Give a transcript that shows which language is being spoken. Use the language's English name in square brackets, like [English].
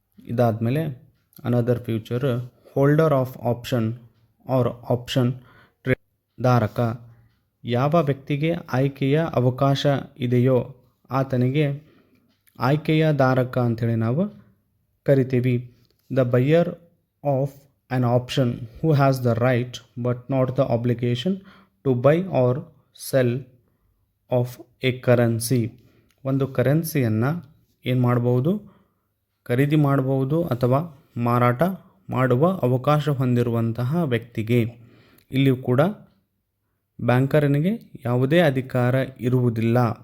[English] ಇದಾದಮೇಲೆ another future holder of option or option trade. [Kannada] ಧಾರಕ, ಯಾವ ವ್ಯಕ್ತಿಗೆ ಆಯ್ಕೆಯ ಅವಕಾಶ ಇದೆಯೋ ಆತನಿಗೆ ಆಯ್ಕೆಯ ಧಾರಕ ಅಂಥೇಳಿ ನಾವು ಕರಿತೀವಿ. [English] The buyer of an option who has the right but not the obligation to buy or sell of a currency. [Kannada] ಒಂದು ಕರೆನ್ಸಿಯನ್ನು ಏನು ಮಾಡ್ಬೋದು, ಖರೀದಿ ಮಾಡಬಹುದು ಅಥವಾ ಮಾರಾಟ ಮಾಡುವ ಅವಕಾಶ ಹೊಂದಿರುವಂತಹ ವ್ಯಕ್ತಿಗೆ. ಇಲ್ಲಿಯೂ ಕೂಡ ಬ್ಯಾಂಕರನಿಗೆ ಯಾವುದೇ ಅಧಿಕಾರ ಇರುವುದಿಲ್ಲ.